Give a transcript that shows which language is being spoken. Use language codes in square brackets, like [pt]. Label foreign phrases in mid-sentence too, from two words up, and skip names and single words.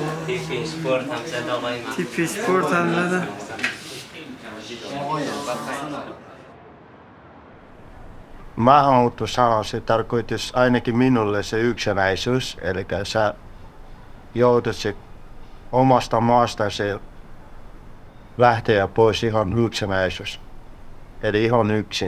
[fa] تیپی سپورت هم زد آقای من. تیپی سپورت هم زده. [fi] Maahanmuutto se tarkoitus ainakin minulle se yksinäisyys, eli sä joudut se omasta maasta se lähteä pois ihan yksinäisyys, eli ihan yksin.